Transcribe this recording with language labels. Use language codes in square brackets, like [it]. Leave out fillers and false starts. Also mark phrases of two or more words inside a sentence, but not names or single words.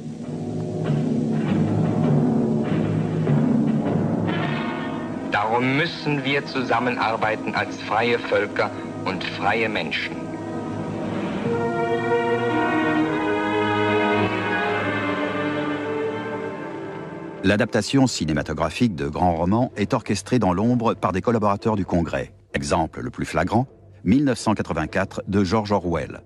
[de] Darum müssen wir zusammenarbeiten als freie Völker und freie Menschen. [fr] L'adaptation cinématographique de grands romans est orchestrée dans l'ombre par des collaborateurs du Congrès. Exemple le plus flagrant, 1984 de George Orwell.